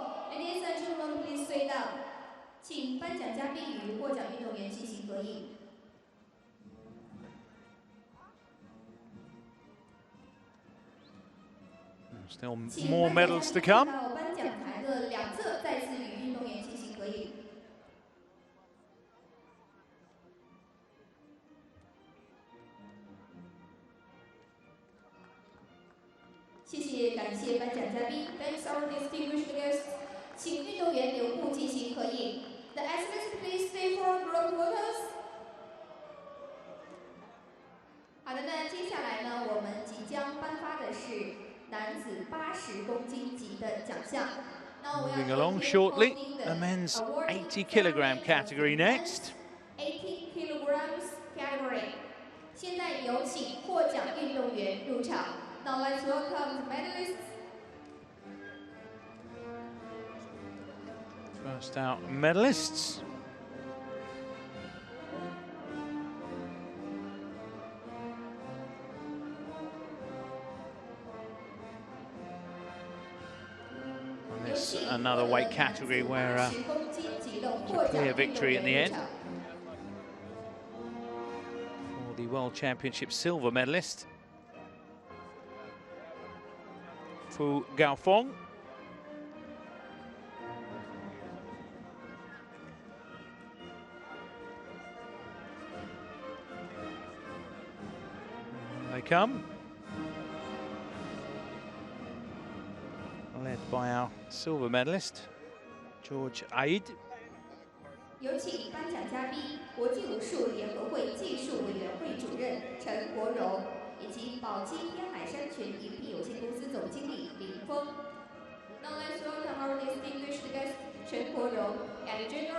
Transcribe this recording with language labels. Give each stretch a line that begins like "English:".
English: Ladies and gentlemen, please sit down.
Chinese: 请颁奖嘉宾与获奖运动员进行合影。
English: Still more medals to come.
Chinese: 到颁奖台的两侧，再次与运动员进行合影。谢谢，感谢颁奖嘉宾。
English: Thanks our distinguished guests。
Chinese: 请运动员留步进行合影。
English: The athletes please stay for group photos。
Chinese: 好的，那接下来呢，我们即将颁发的是男子80公斤级的奖项。
English: Moving along shortly, the men's 80-kilogram category next. 80 kilograms category。
Chinese: 现在有请获奖运动员入场。
English: Now let's welcome the medalists. First out, medalists. This another weight category where a clear victory in the end for the World Championship silver medalist Fu Gaofeng. They come, led by our silver medalist, George Aid.
Chinese: 有请颁奖嘉宾，国际武术联合会技术委员会主任陈国荣，以及宝鸡天海山泉饮品有限公司总经理林峰。
English: Now let's welcome our distinguished guest, 陈国荣, and General